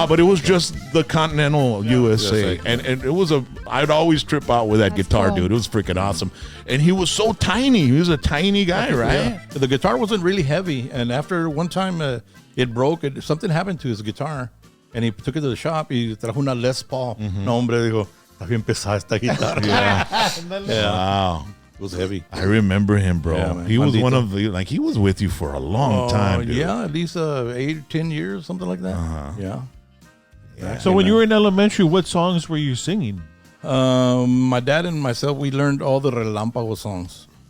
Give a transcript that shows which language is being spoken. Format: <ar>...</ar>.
<en>No, but it was just the continental USA. USA. And it was I'd always trip out with that That's guitar, cool. dude. It was freaking awesome. And he was so tiny. He was a tiny guy, right? Yeah. The guitar wasn't really heavy, and after one time it broke. Something happened to his guitar, and he took it to the shop. He</en> <es>trajo una Les Paul. No, hombre, dijo, está bien pesada esta guitarra.</es> <en>Yeah. Wow. It was heavy. I remember him, bro. Yeah, man. He was</en> <es>Maldito.</es> <en>one of the, he was with you for a long time, dude. Yeah, at least 8 or 10 years, something like that. Yeah. So when you were in elementary, what songs were you singing? My dad and myself, we learned all the Relampagos songs.</en>